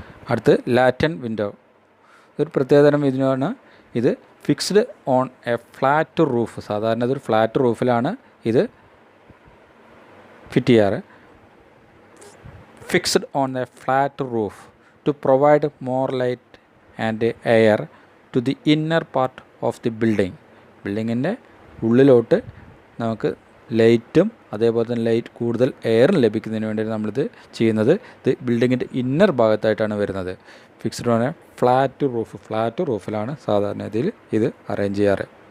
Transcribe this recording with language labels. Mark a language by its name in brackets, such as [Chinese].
[Malayalam] അടുത്ത് ലാറ്റൻ വിൻഡോ. ഒരു പ്രത്യേകതരം ഇതിനാണ് ഇത് [English] Fixed on a flat roof. [Malayalam] സാധാരണ ഇതൊരു ഫ്ലാറ്റ് റൂഫിലാണ് ഇത് ഫിറ്റ് ചെയ്യാറ്. [English] Fixed on a flat roof to provide more light and air to the inner part of the building. [Malayalam] ബിൽഡിങ്ങിൻ്റെ ഉള്ളിലോട്ട് നമുക്ക് ലൈറ്റും അതേപോലെ തന്നെ കൂടുതൽ എയറും ലഭിക്കുന്നതിന് വേണ്ടി നമ്മളിത് ചെയ്യുന്നത്. ഇത് ബിൽഡിങ്ങിൻ്റെ ഇന്നർ ഭാഗത്തായിട്ടാണ് വരുന്നത്. ഫിക്സ്ഡ് ഓൺ എ ഫ്ലാറ്റ് റൂഫിലാണ് സാധാരണ ഇതിൽ ഇത് അറേഞ്ച് ചെയ്യാറ്.